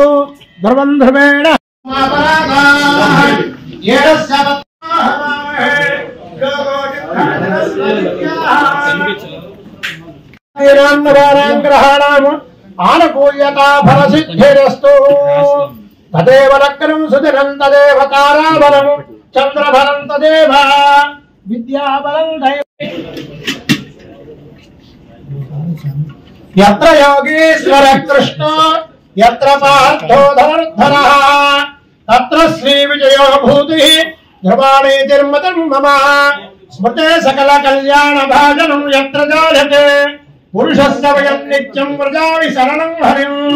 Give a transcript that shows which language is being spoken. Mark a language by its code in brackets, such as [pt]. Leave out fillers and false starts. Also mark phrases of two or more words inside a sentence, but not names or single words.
[sa] ధ్రువం ధ్రువేణ గ్రహాణాం ఆనుకూల్యతా ఫల సిద్ధిరస్తు. తదేవ లగ్నం సుదిరం తదేవ తారాబలం చంద్రబలం తదేవ విద్యాబలం దైవ. యత్ర యోగీశ్వర కృష్ణ యత్ర పార్థో ధనుర్ధరః తత్ర శ్రీ విజయో భూతి ధ్రువాణీతిర్మతిర్మమ స్మృతే సకల కళ్యాణ భాజనం యత్ర జాయతే పురుషస్య వయం నిత్యం వ్రజామి శరణం హరిం.